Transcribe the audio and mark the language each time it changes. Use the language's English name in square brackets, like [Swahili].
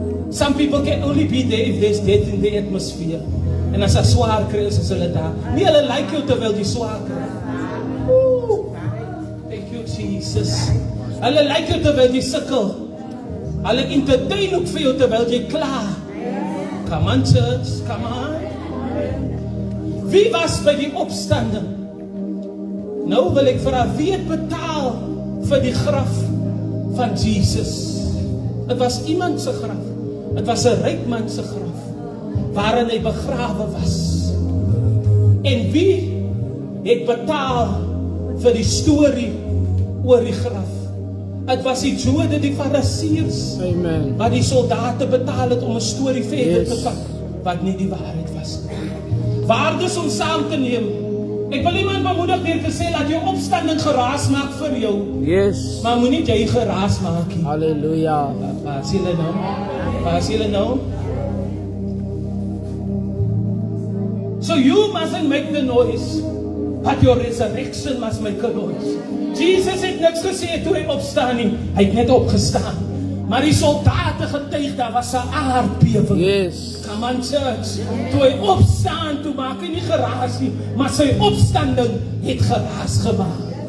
[English] Some people can only be there if there's death in the atmosphere. [Afrikaans] En as hy swaar kry, is hulle daar. Nie hulle like jou terwyl jy swaar kry. [English] Thank you, Jesus. [Afrikaans] Hulle like jou terwyl jy sukkel. Hulle entertain ook vir jou terwyl jy kla. [English] Come on, church, come on. [Afrikaans] Wie was by die opstanding? Nou wil ek vra, wie het betaal vir die graf van Jesus? Het was iemand se graf. Het was 'n ryk man se graf, waarin hy begrawe was. En wie het betaal vir die storie oor die graf? Het was die Jode, die Fariseërs, Amen. wat die soldate betaal het om 'n storie verder te vat, wat nie die waarheid was. Waardes om saam te neem. Ek wil iemand bemoedig deur te sê, laat jou opstanding geraas maak vir jou. [English] Yes. [Afrikaans] Maar moenie jy geraas maak nie. Hallelujah. Pas julle nou. Pas julle nou. [English] So you mustn't make the noise, but your resurrection must make a noise. [Afrikaans] Jesus het niks gesê toe hy opstaan nie. Hy het net opgestaan. Maar die soldate getuig, daar was 'n aardbewing. [English] Yes. Come on, church. [Afrikaans] Toe hy opstaan, toe maak hy nie geraas nie, maar sy opstanding het geraas gemaak.